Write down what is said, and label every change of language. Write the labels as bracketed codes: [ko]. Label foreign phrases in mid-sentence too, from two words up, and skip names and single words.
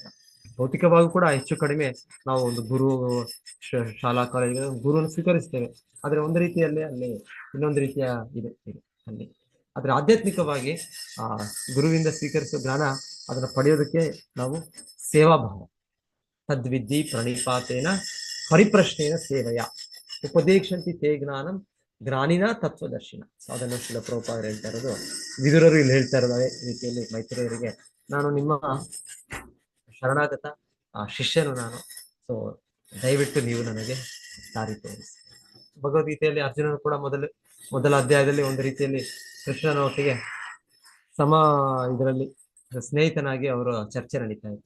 [kn] ಭೌತಿಕವಾಗಿ ಕೂಡ ಹೆಚ್ಚು ಕಡಿಮೆ ನಾವು ಒಂದು ಗುರು, ಶಾಲಾ ಕಾಲೇಜ್ ಗುರುವನ್ನು ಸ್ವೀಕರಿಸ್ತೇವೆ. ಆದ್ರೆ ಒಂದು ರೀತಿಯಲ್ಲಿ ಅಲ್ಲಿ ಇನ್ನೊಂದು ರೀತಿಯ ಇದೆ ಅಲ್ಲಿ. ಆದ್ರೆ ಆಧ್ಯಾತ್ಮಿಕವಾಗಿ ಗುರುವಿಂದ ಸ್ವೀಕರಿಸುವ ಜ್ಞಾನ, ಅದನ್ನ ಪಡೆಯೋದಕ್ಕೆ ನಾವು ಸೇವಾಭಾವ, [sa] ತದ್ವಿದ್ಧಿ ಪ್ರಣಿಪಾತೇನ ಪರಿಪ್ರಶ್ನೇನ ಸೇವೆಯ ಉಪದೇಶಂತಿ ತೇ ಜ್ಞಾನಂ ಜ್ಞಾನಿನ ತತ್ವದರ್ಶಿನ. [kn] ಅದನ್ನು ಶಿಲ ಪ್ರಭುಪಾದರು ಹೇಳ್ತಾ ಇರೋದು, ವಿದುರರು ಇಲ್ಲಿ ಹೇಳ್ತಾ ಇರೋದು ಅದೇ ರೀತಿಯಲ್ಲಿ ಮೈತ್ರೇಯರಿಗೆ, ನಾನು ನಿಮ್ಮ ಶರಣಾಗತ ಶಿಷ್ಯನು ನಾನು, ಸೊ ದಯವಿಟ್ಟು ನೀವು ನನಗೆ ದಾರಿ ತೋರಿಸಿ. ಭಗವದ್ಗೀತೆಯಲ್ಲಿ ಅರ್ಜುನನು ಕೂಡ ಮೊದಲ ಅಧ್ಯಾಯದಲ್ಲಿ ಒಂದು ರೀತಿಯಲ್ಲಿ ಕೃಷ್ಣನ ಒಟ್ಟಿಗೆ ಇದರಲ್ಲಿ ಸ್ನೇಹಿತನಾಗಿ ಅವರು ಚರ್ಚೆ ನಡೀತಾ ಇತ್ತು.